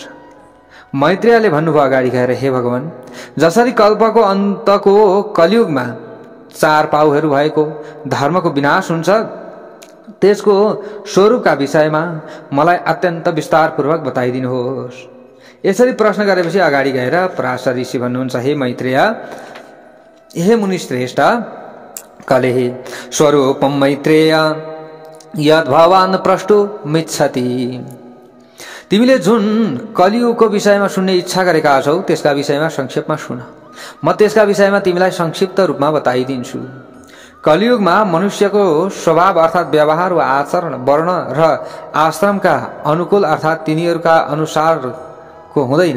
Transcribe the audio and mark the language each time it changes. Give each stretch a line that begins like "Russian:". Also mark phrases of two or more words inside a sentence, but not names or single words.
Nepali: मैत्रेयले भन्नुभयो अगाडि गएर, हे भगवान, जसरी कल्पको अन्तको कलियुगमा 4 पाउहरू भएको धर्मको विनाश हुन्छ त्यसको स्वरूपका विषयमा मलाई अत्यन्त विस्तारपूर्वक बताइदिनुहोस्। यसरी प्रश्न गरेपछि अगाडि गएर पराशर ऋषि भन्नुहुन्छ,
Sanskrit: हे मैत्रेय, हे मुनिश्रेष्ठ, कलेहि स्वरूपम मैत्रेय यद् भवान् प्रष्टुमिच्छति।
Nepali: तिमीले जुन कलियुगको विषयमा सुन्ने इच्छा गरेका छौ त्यसका विषयमा संक्षेपमा सुन। म त्यसका विषयमा तिमीलाई संक्षिप्त रूपमा बताइदिन्छु। कलियुगमा मनुष्यको स्वभाव अर्थात् व्यवहार वा आचरण वर्ण र आश्रमका अनुकूल अर्थात् तिनीहरूका अनुसारको हुँदैन।